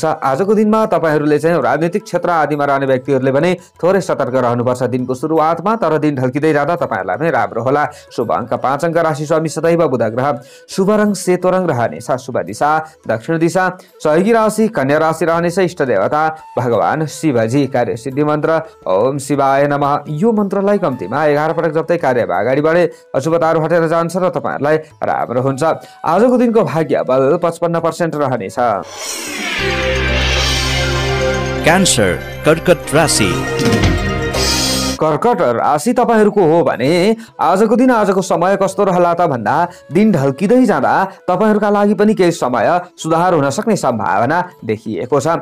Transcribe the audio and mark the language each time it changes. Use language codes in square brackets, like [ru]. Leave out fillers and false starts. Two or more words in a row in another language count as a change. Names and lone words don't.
[ne] आजको दिनमा तपाईहरुले चाहिँ राजनीतिक क्षेत्र आदिमा रहने व्यक्तिहरूले पनि थोरै सतर्क रहनुपर्छ दिनको सुरुवातमा, तर दिन ढल्किँदै जाँदा तपाईहरुलाई पनि राम्रो होला। शुभ अङ्क 5 अङ्क, राशि स्वामी सदैव बुध ग्रह, शुभ रङ सेतो रङ रहनेछ, शुभ दिशा दक्षिण दिशा, सहयोगी राशि कन्या राशि रहनेछ, इष्ट देवता भगवान शिवजी, कार्य सिद्धि मन्त्र [sa] ओम शिवाय नमः। [ne] यो मन्त्रलाई कम्तीमा 11 पटक जप्दै कार्यमा अगाडि बढे अशुभताहरू हटेर जान्छ र तपाईहरुलाई राम्रो हुन्छ। आजको दिनको भाग्य बल 55% रहनेछ। क्यान्सर कर्कट राशि। कर्कट राशि तपाईहरुको हो भने आजको दिन आजको समय कस्तो रहला त भन्दा दिन ढल्किँदै जाँदा तपाईहरुका लागि पनि केही समय सुधार हुन सक्ने सम्भावना देखिएको छ।